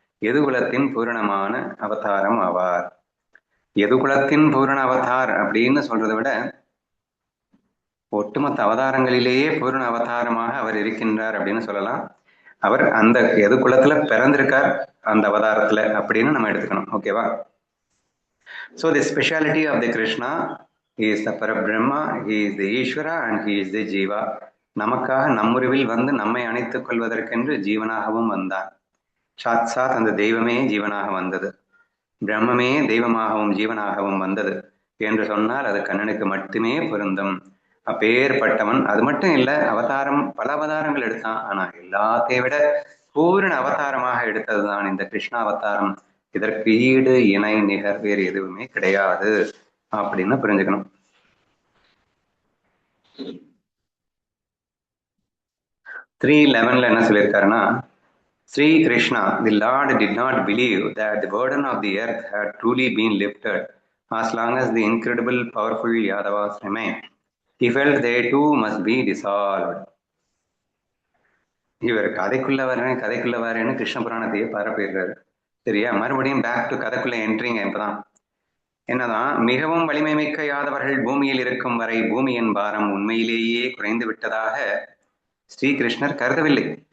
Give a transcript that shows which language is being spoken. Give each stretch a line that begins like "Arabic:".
Tamil: எதுகுலத்தின் பூரணமான அவதாரம் ஆவார். எதுகுலத்தின் பூரண அவதார் அப்படின்னு சொல்றதை விட ஒட்டுமொத்த அவதாரங்களிலேயே பூரண அவதாரமாக அவர் இருக்கின்றார் அப்படின்னு சொல்லலாம். அவர் அந்த எதுகுலத்துல பிறந்திருக்கார் அந்த அவதாரத்துல அப்படின்னு நம்ம எடுத்துக்கணும். ஓகேவா?
English: So the speciality of the Krishna, he is the Parabrahma, he is the Ishvara and he is the Jiva.
Tamil: நமக்காக நம்முருவில் வந்து நம்மை அணைத்துக் கொள்வதற்கென்று ஜீவனாகவும் வந்தார். சாத் அந்த தெய்வமே ஜீவனாக வந்தது, பிரம்மமே தெய்வமாகவும் ஜீவனாகவும் வந்தது என்று சொன்னால் அது கண்ணனுக்கு மட்டுமே பொருந்தும். அப்பேற்பட்டவன். அது மட்டும் இல்ல, அவதாரம் பல அவதாரங்கள் எடுத்தான். ஆனா எல்லாத்தையும் விட பூரண அவதாரமாக எடுத்ததுதான் இந்த கிருஷ்ண அவதாரம். இதற்கு ஈடு இணை நிகர் வேறு எதுவுமே கிடையாது அப்படின்னு புரிஞ்சுக்கணும்.
English: 3:11
Tamil: என்ன சொல்லியிருக்காருன்னா,
English: Sri Krishna, the Lord did not believe that the burden of the earth had truly been lifted as long as the incredible powerful Yadavas remained. He felt they too must be dissolved.
Tamil: இவர் கதைக்குள்ள வரேன்னு கிருஷ்ண புராணத்தையே பரப்பிடுறாரு. சரியா? மறுபடியும் back to கதைக்குள்ள என்ட்ரிங்க. இப்பதான் என்னதான் மிகவும் வலிமை மிக்க யாதவர்கள் பூமியில் இருக்கும் வரை பூமியின் பாரம் உண்மையிலேயே குறைந்து விட்டதாக ஸ்ரீகிருஷ்ணர் கருதவில்லை.